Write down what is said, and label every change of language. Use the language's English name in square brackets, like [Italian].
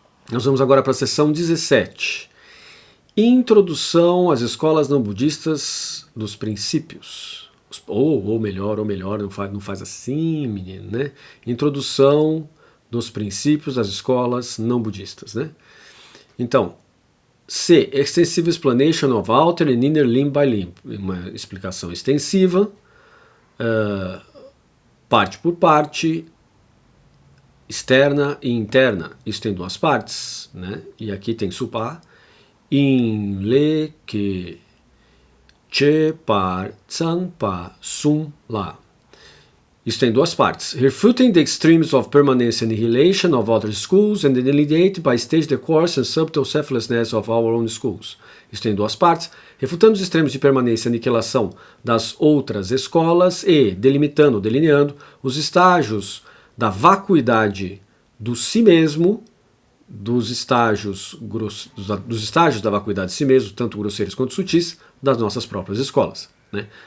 [Portuguese] Nós vamos agora para a seção 17. Introdução às escolas não budistas dos princípios. Ou melhor, não faz assim, menino, né? Introdução dos princípios das escolas não budistas, né? Então, C. [English] Extensive explanation of outer and inner limb by limb. [Portuguese] Uma explicação extensiva, parte por parte, externa e interna. Isso tem duas partes, né? E aqui tem supa. [Tibetan] In le que che par tsang pa sum la. [Portuguese] Isso tem duas partes. [English] Refuting the extremes of permanence and annihilation of other schools and delineate by stage the course and subtle selflessness of our own schools. [Portuguese] Isso tem duas partes. Refutando os extremos de permanência e aniquilação das outras escolas e delineando os estágios da vacuidade do si mesmo, dos estágios da vacuidade de si mesmo, tanto grosseiros quanto sutis, das nossas próprias escolas, né?